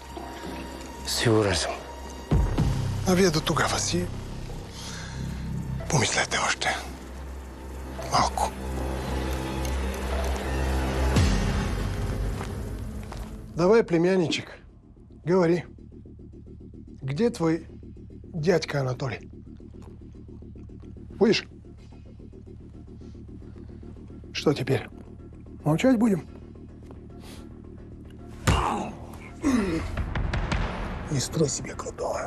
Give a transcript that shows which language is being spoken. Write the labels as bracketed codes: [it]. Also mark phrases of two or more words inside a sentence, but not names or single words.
[bg] Сигурен съм. А вие до тогава си помислете още малко. [ru] Давай, племянничек, говори. Где твой дядька Анатолий? Будешь? Что теперь? Молчать будем? Не строй себе крутого.